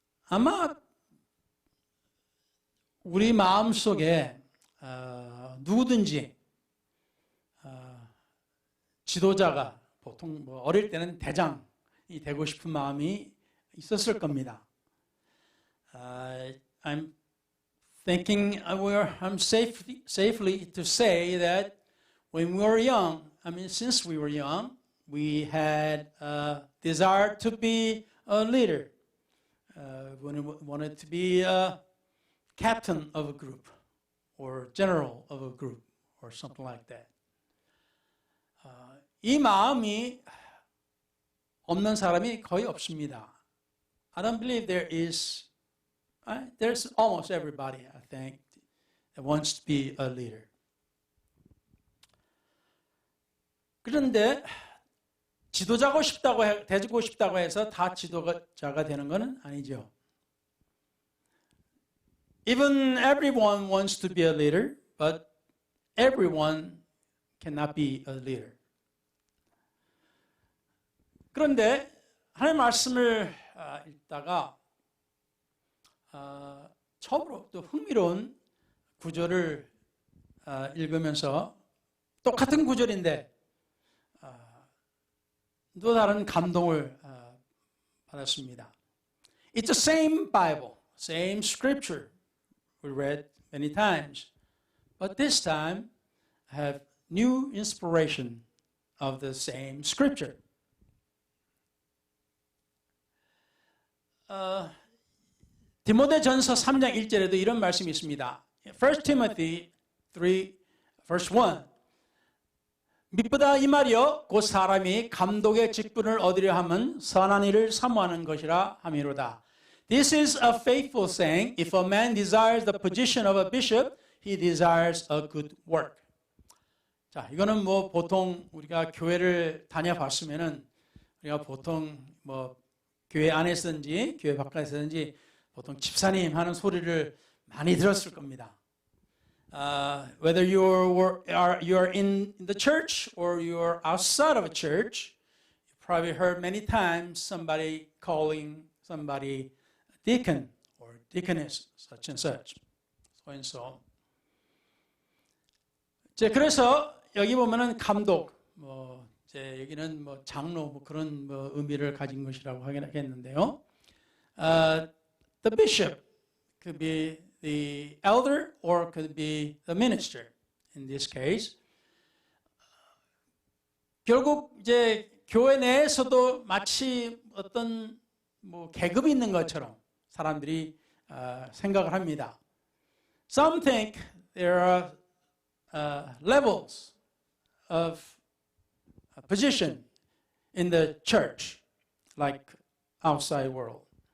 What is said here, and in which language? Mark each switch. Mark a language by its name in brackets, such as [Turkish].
[Korean] 아마 우리 마음 속에 누구든지 지도자가 보통 어릴 때는 대장이 되고 싶은 마음이 있었을 겁니다. [English] I'm thinking I'm safely to say that when we were young, since we were young, we had a desire to be a leader. We wanted to be a captain of a group or general of a group or something like that. [Korean] 이 마음이 없는 사람이 거의 없습니다. [English] I don't believe there's almost everybody, I think, that wants to be a leader. [Korean] 그런데 지도자고 되고 싶다고 해서 다 지도자가 되는 것은 아니죠. [English] Even everyone wants to be a leader, but everyone cannot be a leader. [Korean] 그런데 하나님의 말씀을 읽다가 처음으로 또 흥미로운 구절을 읽으면서 똑같은 구절인데 또 다른 감동을 받았습니다. [English] It's the same Bible, same scripture we read many times, but this time I have new inspiration of the same scripture. [Korean] 디모데전서 3장 1절에도 이런 말씀이 있습니다. 1 Timothy 3 verse 1 미쁘다 이 말이여 곧 사람이 감독의 직분을 얻으려 함은 선한 일을 사모하는 것이라 함이로다. [English] This is a faithful saying. If a man desires the position of a bishop, he desires a good work. [Korean] 자, 이거는 보통 우리가 교회를 다녀봤으면은 우리가 보통 교회 안에서든지 교회 바깥에서든지 보통 집사님 하는 소리를 많이 들었을 겁니다. [English] Whether you are in the church or you are outside of a church, you probably heard many times somebody calling somebody deacon or deaconess, such and such, so and so. [Korean] 그래서 여기 보면은 감독, 여기는 장로 그런 의미를 가진 것이라고 하겠는데요. [English] The bishop could be the elder or could be the minister in this case. [Korean] 결국 이제 교회 내에서도 마치 어떤 뭐 계급이 있는 것처럼 사람들이 생각을 합니다. [English] Some think there are levels of position in the church, like outside world.